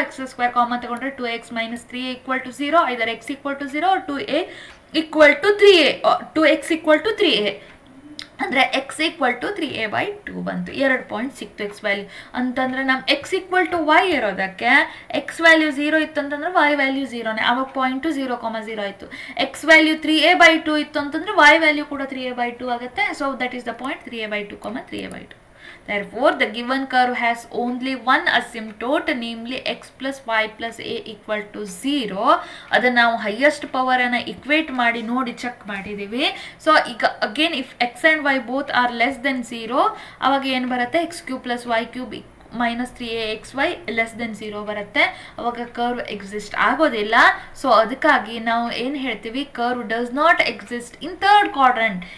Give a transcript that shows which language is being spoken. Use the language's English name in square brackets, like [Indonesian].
[English] X square common ತಗೊಂಡ್ರೆ 2x minus 3a equal to 0. Either x equal to 0 2a equal to 3a 2x equal to 3a ಅಂದರೆ x equal to 3a/2 ಬಂತು. [Kannada] 2 point ಸಿಕ್ತು X value ಅಂತಂದರೆ ನಮ್ಮ X equal to Y ಇರೋದಕ್ಕೆ X value 0 ಇತ್ತು ಅಂತಂದರೆ Y value 0ನೇ. ಆವಾಗ point 0,0 ಆಯಿತು. ಎಕ್ಸ್ ವ್ಯಾಲ್ಯೂ 3a/2 ಇತ್ತು ಅಂತಂದರೆ ವೈ ವ್ಯಾಲ್ಯೂ ಕೂಡ 3a/2 ಆಗುತ್ತೆ. [English] So that is the point 3a/2, 3a/2. Therefore, the given curve has only one asymptote, namely x plus y plus a equal to 0. [Kannada] ಅದನ್ನು ನಾವು highest ಪವರನ್ನು equate ಮಾಡಿ ನೋಡಿ check ಮಾಡಿದ್ದೀವಿ. [English] so ಈಗ again if x and y both are less than 0, [Kannada] ಅವಾಗ ಏನು ಬರುತ್ತೆ, [English] X cube plus y cube -3axy less than 0 ಬರುತ್ತೆ. [Kannada] ಅವಾಗ ಕರ್ವ್ ಎಕ್ಸಿಸ್ಟ್ ಆಗೋದಿಲ್ಲ. ಸೊ ಅದಕ್ಕಾಗಿ ನಾವು ಏನು ಹೇಳ್ತೀವಿ, [English] Curve does not exist in third quadrant.